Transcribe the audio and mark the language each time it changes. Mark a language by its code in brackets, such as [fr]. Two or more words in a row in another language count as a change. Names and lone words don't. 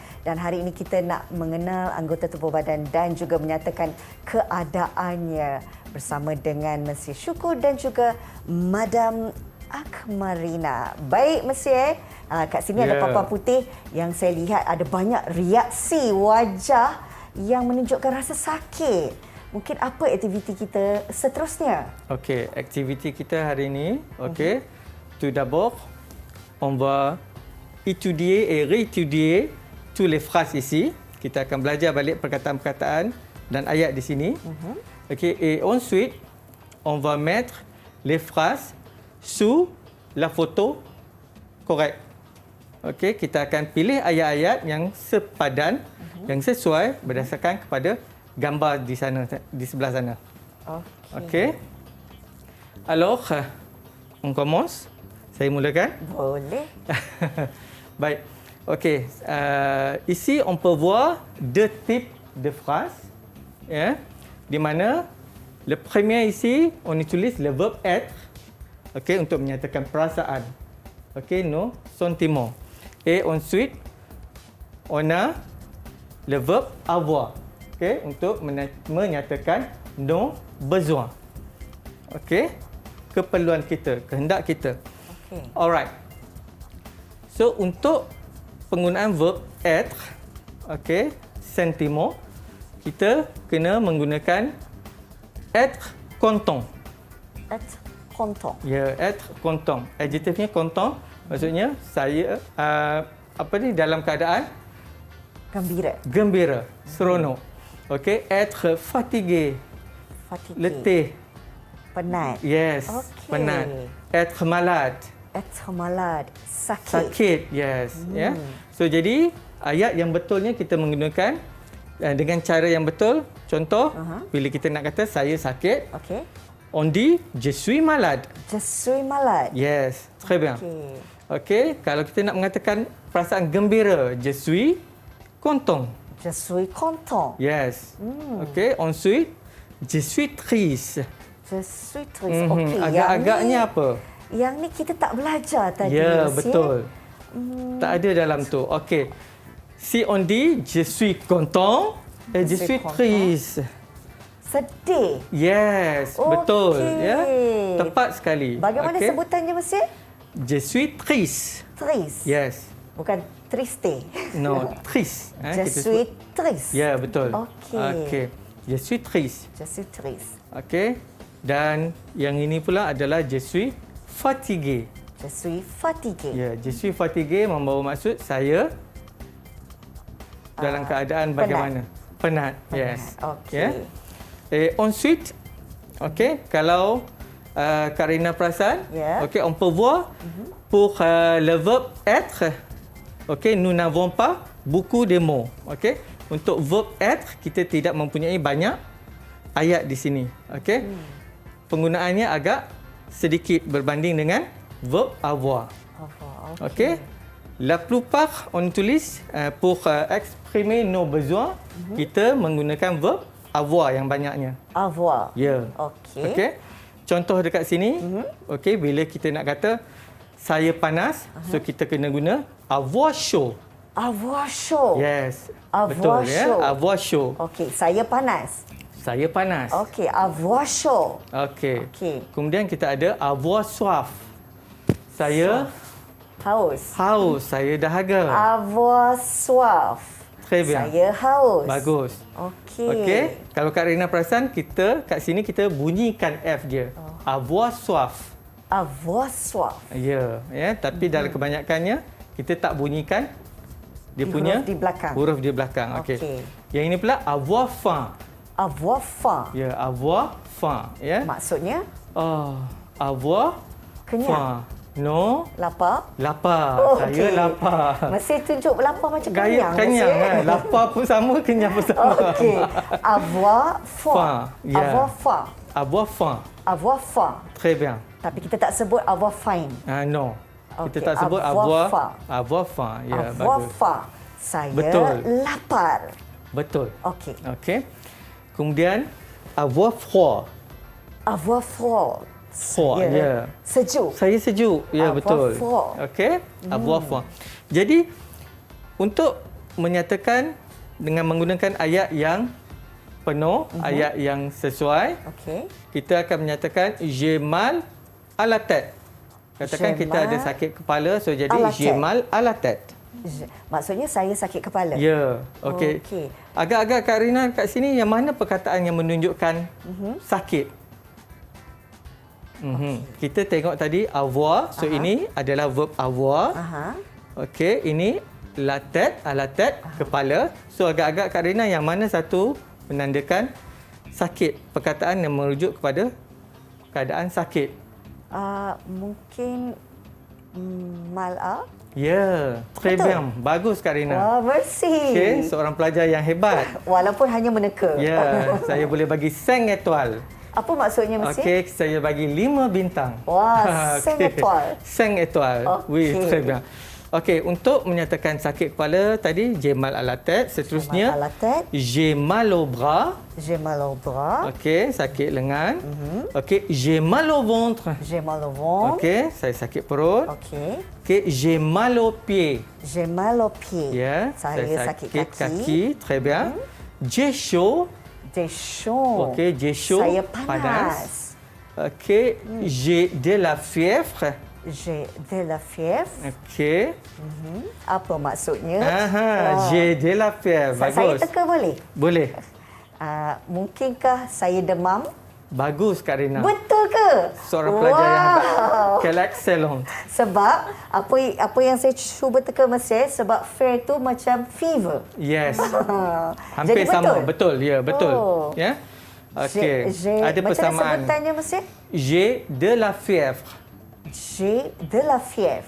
[ms] Dan hari ini kita nak mengenal anggota tubuh badan dan juga menyatakan keadaannya bersama dengan Monsieur Syukur dan juga Madam Akmarina. Baik, Monsieur. Kat sini ada papan putih yang saya lihat ada banyak reaksi wajah yang menunjukkan rasa sakit. Mungkin apa aktiviti kita seterusnya? Okey, aktiviti kita hari ini, okey. [fr] Tout d'abord, on va étudier et réétudier tous les phrases ici. [ms] Kita akan belajar balik perkataan-perkataan dan ayat di sini. Okey, [fr] et ensuite, on va mettre les phrases sous la photo correcte. [ms] Okey, kita akan pilih ayat-ayat yang sepadan, yang sesuai berdasarkan kepada gambar di sana, di sebelah sana. Okey. [fr] Alors, on commence. [ms] Saya mulakan. Boleh. Baik. Okey. [fr] Ici, on peut voir deux types de phrases. [ms] Ya. Di mana [fr] le premier ici, on utilise le verbe être. [ms] Okey, untuk menyatakan perasaan. Okey, [fr] nos sentiments. Et ensuite, on a le verbe avoir. [ms] Okay, untuk menyatakan [fr] nos besoins. [ms] Okay, keperluan kita, kehendak kita. Okay. [en] Alright. So, [ms] untuk penggunaan verb être, okay, sentiment, kita kena menggunakan [fr] être content. Être content. Ya, être content. [ms] Adjektifnya content, maksudnya saya dalam keadaan gembira, seronok. Okey, [fr] être fatigué. Fatigué. [ms] Letih. Penat. Yes. Okey. Penat. [fr] Être malade. Être malade. [ms] Sakit. Sakit. Yes. Ya. So jadi ayat yang betulnya kita menggunakan dengan cara yang betul. Contoh, bila kita nak kata saya sakit, Okey. [fr] on dit je suis malade. Je suis malade. Yes. Très bien. Okey. Okey, kalau kita nak mengatakan perasaan gembira, je suis content. Je suis content. Yes. Okey, ensuite, je suis triste. Je suis triste. [ms] Okey. Agak-agaknya apa? Yang ni kita tak belajar tadi. Ya, Monsieur. betul. Tak ada dalam tu. Okey. [fr] Si on dit je suis content et je suis content. triste. [ms] Sedih. Yes, betul. Ya. Tepat sekali. Bagaimana Okey. sebutannya, Monsieur? [fr] Je suis triste. Triste. Yes. [ms] Bukan triste. [fr] No, triste. Je suis triste. [ms] Ya, betul. Okey. Okey. [fr] Je suis triste. Je suis triste. [ms] Okey. Dan yang ini pula adalah [fr] je suis fatigué. Je suis fatigué. [ms] Ya, [fr] je suis fatigué [ms] membawa maksud saya dalam keadaan bagaimana? Penat. Yes. Okey. Ya. [fr] Et ensuite, [ms] okey, kalau Kak Rina perasan, Ya. okey, [fr] on peut voir pour le verbe être, okey, nous n'avons pas beaucoup de mots. [ms] Okey. Untuk verb être, kita tidak mempunyai banyak ayat di sini. Okey. Penggunaannya agak sedikit berbanding dengan verb avoir. [fr] Okey. La plupart on tulis pour exprimer nos besoins, [ms] kita menggunakan verb avoir yang banyaknya. [fr] Avoir. [ms] Ya. Okey. Okey. Contoh dekat sini, okey, bila kita nak kata saya panas, so kita kena guna [fr] avoir chaud. Avoir chaud. [ms] Yes. [fr] Avoir [ms] Betul [fr] chaud. ya. Avoir chaud. [ms] Okey, saya panas. Saya panas. Okey, [fr] avoir chaud. [ms] Okey. Okey. Kemudian kita ada [fr] avoir soif. [ms] Saya Haus. haus, saya dahaga. [fr] Avoir soif. Très bien. [ms] Saya haus. Bagus. Okey. Okey. Kalau Kak Rina perasan, kita kat sini kita bunyikan F dia. [fr] Avoir soif. Avoir soif. [ms] Ya, ya, tapi dalam kebanyakannya kita tak bunyikan dia punya Huruf di belakang. Huruf di belakang. Okey. Okey. Yang ini pula [fr] avoir faim. Avoir faim. Ya, avoir faim, [ms] ya. Maksudnya [fr] Avoir [ms] kenyang. [fr] faim. No, [ms] Lapar. lapar. Okey. Saya lapar. Masih tunjuk lapar macam Gaya kenyang. kenyang Monsieur. kan. Lapar pun sama, kenyang pun sama. Okey. [fr] Avoir faim. Faim, ya. Avoir faim. Avoir faim. Avoir faim. Très bien. [ms] Tapi kita tak sebut [fr] avoir faim. [ms] No. Kita Okey, tak sebut [fr] avoir faim. avoir faim. Ya, Avoir [ms] bagus. [fr] faim. [ms] Saya Betul. lapar. Betul. Okey. Okey. Kemudian [fr] avoir froid. Avoir froid. Froid, [ms] ya. Sejuk. Saya sejuk. Ya, [fr] Avoir [ms] betul. [fr] froid. Okey, avoir froid. [ms] Jadi, untuk menyatakan dengan menggunakan ayat yang penuh, ayat yang sesuai, Okey. kita akan menyatakan [fr] j'ai mal à la tête. [ms] Katakan [fr] J'ai [ms] kita ada [fr] mal [ms] sakit kepala, so jadi [fr] à la j'ai tête. mal à la tête. [ms] Maksudnya saya sakit kepala. Ya, okey. Okey. Agak-agak Kak Rina kat sini yang mana perkataan yang menunjukkan sakit? Kita tengok tadi avoir, so ini adalah verb avoir. Aha. [fr] Okey, ini la tête, à la tête, [ms] kepala. So agak-agak Kak Rina yang mana satu menandakan sakit? Perkataan yang merujuk kepada keadaan sakit. Mungkin mal'a. [fr] Ya, très [ms] Betul. bien. Bagus Kak Rina. Wah, bersih. Okey, seorang pelajar yang hebat. Walaupun hanya meneka. Ya, saya boleh bagi 5 étoiles. Apa maksudnya Mesir? Okey, saya bagi 5 bintang. Wah, 5 étoiles. [fr] 5 étoiles. [ms] Okey. [fr] Oui, très bien. [ms] Okey, untuk menyatakan sakit kepala tadi, [fr] j'ai mal à la tête. Seterusnya, J'ai mal à la tête. j'ai mal au bras. J'ai mal au bras. [ms] Okey, sakit lengan. Okey, [fr] j'ai mal au ventre. J'ai mal au ventre. [ms] Okey, saya sakit perut. Okey. Okey, [fr] j'ai mal aux pieds. J'ai mal aux pieds. [ms] Ya, Saya sakit kaki. [fr] Très bien. J'ai chaud. J'ai chaud. Okey, j'ai chaud. [ms] Saya panas. Okey, [fr] j'ai de la fièvre. J'ai de la fièvre. [ms] Okey. Apa maksudnya? [fr] J'ai de la fièvre. [ms] Saya Bagus. teka boleh? Boleh. Mungkinkah saya demam? Bagus Kak Rina. Betul ke? Seorang pelajar yang hebat. [fr] Quelle excellent. [ms] Sebab apa yang saya cuba teka Mesir, sebab fear tu macam fever. Yes. Jadi Hampir sama. betul? Betul. Ya, betul. Oh. Ya. Okey. Ada Macam mana persamaan. sebutannya Mesir? [fr] J'ai de la fièvre. J'ai de la fièvre.